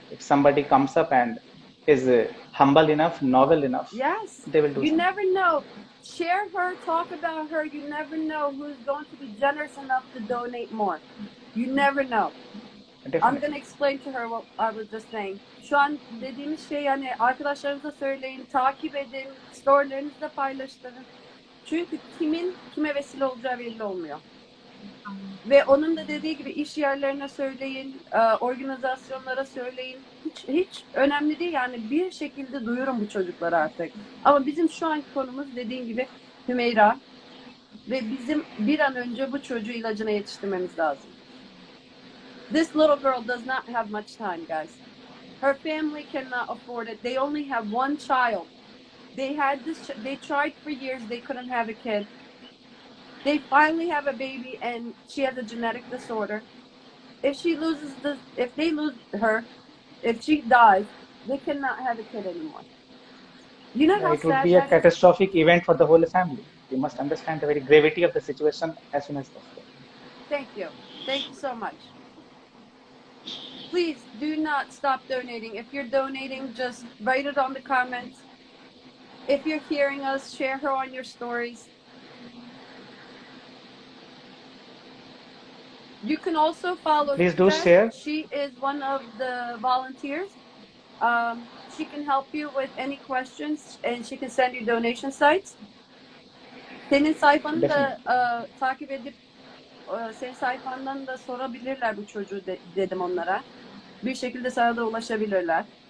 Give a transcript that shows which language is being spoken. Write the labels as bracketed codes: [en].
[en] If somebody comes up and is humble enough, novel enough, they will do something. You never know. Share her, talk about her. You never know who's going to be generous enough to donate more. You never know. Definitely. I'm going to explain to her what I was just saying. [tr] Şu an dediğimiz şey, yani arkadaşlarınıza söyleyin, takip edin, storylerinizi paylaştırın. Çünkü kimin kime vesile olacağı belli olmuyor. Ve onun da dediği gibi iş yerlerine söyleyin, organizasyonlara söyleyin. Hiç önemli değil, yani bir şekilde duyurun bu çocukları artık. Ama bizim şu anki konumuz dediğin gibi Hümeyra ve bizim bir an önce bu çocuğu ilacına yetiştirmemiz lazım. [en] This little girl does not have much time, guys. Her family cannot afford it. They only have one child. They tried for years, they couldn't have a kid. They finally have a baby and she has a genetic disorder. If they lose her, if she dies, they cannot have a kid anymore. You know how it would be a catastrophic event for the whole family. You must understand the very gravity of the situation as soon as possible. Thank you. Thank you so much. Please do not stop donating. If you're donating, just write it on the comments. If you're hearing us, share her on your stories. You can also follow. Please do share. She is one of the volunteers. She can help you with any questions and she can send you donation sites. [tr] Senin sayfanı da takip edip senin sayfandan da sorabilirler bu çocuğu dedim onlara. Bir şekilde sana da ulaşabilirler.